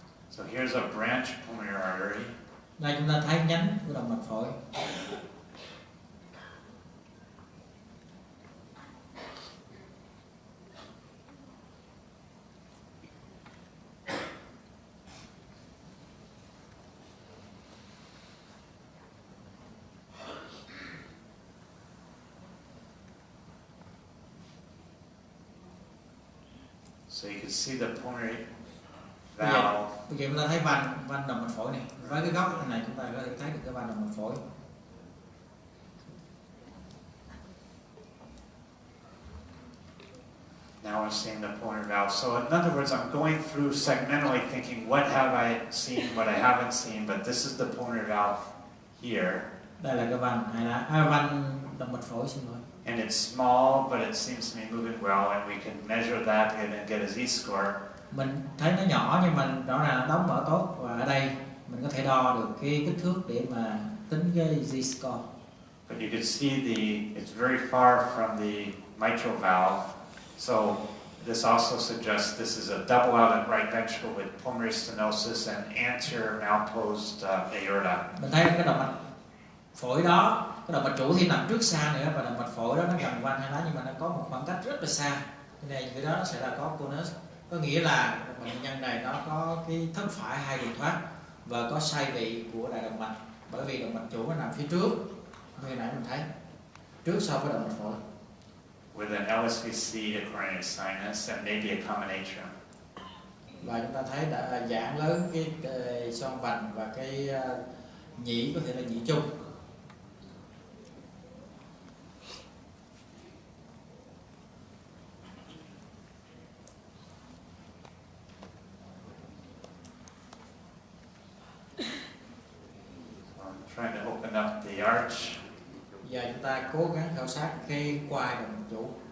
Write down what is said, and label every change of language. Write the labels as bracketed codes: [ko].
[en] So here's a branch pulmonary artery. [vi] Đây chúng ta thấy nhánh của động mạch phổi. [en] So you can see the pulmonary valve. [vi] Bây giờ chúng ta thấy van động mạch phổi này. Với cái góc này chúng ta có thể thấy được cái van động mạch phổi. [en] Now we're seeing the pulmonary valve. So in other words, I'm going through segmentally thinking, what have I seen, what I haven't seen, but this is the pulmonary valve here. [vi] Đây là cái van hai lá, van động mạch phổi, xin lỗi. [en] And it's small, but it seems to be moving well, and we can measure that and then get a z-score. [vi] Mình thấy nó nhỏ nhưng mà rõ ràng nó đóng mở tốt, và ở đây mình có thể đo được cái kích thước để mà tính cái z-score. [en] But you can see it's very far from the mitral valve. So this also suggests this is a double outlet right ventricle with pulmonary stenosis and anterior malposed aorta. [vi] Mình thấy cái động mạch phổi đó, cái động mạch chủ thì nằm trước xa nữa, và động mạch phổi đó nó gần van hai lá nhưng mà nó có một khoảng cách rất là xa. Cho nên cái đó nó sẽ là có conus. Có nghĩa là bệnh nhân này nó có cái thất phải hai đường thoát và có sai vị của đại động mạch, bởi vì động mạch chủ nó nằm phía trước như nãy mình thấy, trước so với động mạch phổi. [en] With an LSVC, a coronary sinus, and maybe a common atrium. [vi] Và chúng ta thấy đã giãn lớn cái xoang vành và cái nhĩ, có thể là nhĩ chung. [en] Trying to open up the arch. [vi] Giờ chúng ta cố gắng khảo sát cái quai động mạch chủ.